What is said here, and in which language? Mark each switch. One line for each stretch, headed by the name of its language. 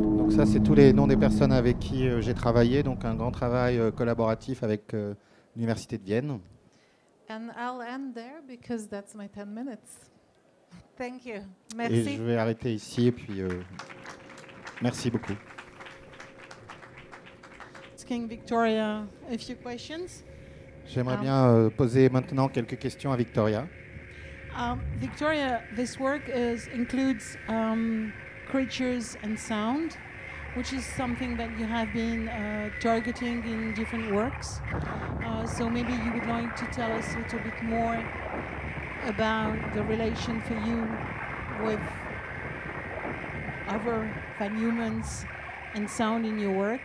French: Ça, c'est tous les noms des personnes avec qui j'ai travaillé, donc un grand travail collaboratif avec l'Université de Vienne.
English: And I'll end there because that's my 10 minutes. Thank you.
French: Et Merci. je vais arrêter ici, et puis merci beaucoup.
English: Asking Victoria a few questions.
French: J'aimerais bien poser maintenant quelques questions à Victoria.
English: Victoria, this work includes creatures and sound, which is something that you have been targeting in different works. So maybe you would like to tell us a little bit more about the relation for you with other than humans and sound in your work.